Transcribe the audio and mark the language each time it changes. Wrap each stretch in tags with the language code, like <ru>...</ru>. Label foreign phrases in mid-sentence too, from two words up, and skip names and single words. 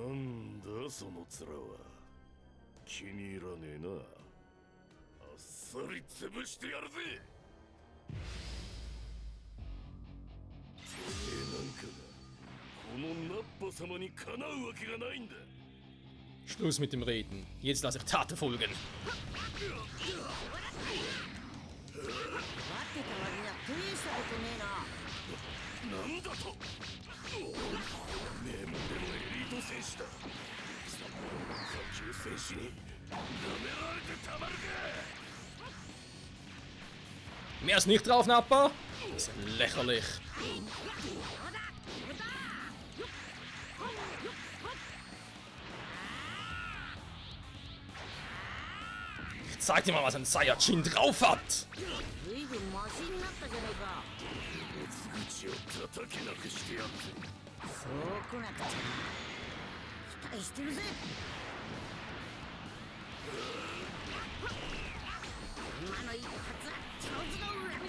<ja>なんだその面は。気に入らねえな。あっさり潰してやるぜ。てめえなんかがこのナッパ様にかなうわけがないんだ。</ja> <de>Schluss mit dem Reden. Jetzt lasse ich Taten folgen.</de> <ja>待ってた割には大したことねえな。なんだと名門でのエリート選手だ。下級選手に舐められてたまるか。</ja> <de>Mehr ist nicht drauf, Nappa. Das ist lächerlich. Ich zeig dir mal, was ein Saiyajin drauf hat.</de> <ja>ずいぶんマシになったじゃないか。口を叩けなくしてやって。そうこなくちゃ期待してるぜ。今の一発は長寿の恨みだ。</ja>